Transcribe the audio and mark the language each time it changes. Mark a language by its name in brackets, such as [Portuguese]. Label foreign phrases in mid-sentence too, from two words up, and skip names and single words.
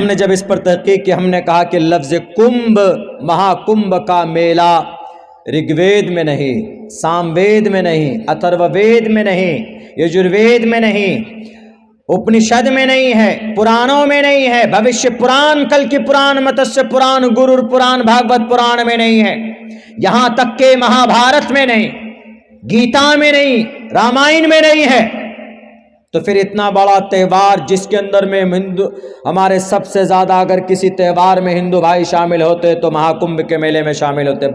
[Urdu] ہم نے جب اس پر تحقیق کی، ہم نے کہا کہ لفظ کمبھ، مہاکمبھ کا میلہ رگ وید میں نہیں، سام وید میں نہیں، اتھرو وید میں نہیں، یجروید میں نہیں، اپنشد میں نہیں ہے، پرانوں میں نہیں ہے، بھوشیہ پران، کل کی پران، متسیہ پران، گرور پران، بھاگوت پران میں نہیں ہے، یہاں تک کہ مہا بھارت میں نہیں، گیتا میں نہیں، رامائن میں نہیں ہے۔ تو پھر اتنا بڑا تہوار جس کے اندر میں ہمارے سب سے زیادہ اگر کسی تہوار میں ہندو بھائی شامل ہوتے تو مہا کمبھ کے میلے میں شامل ہوتے.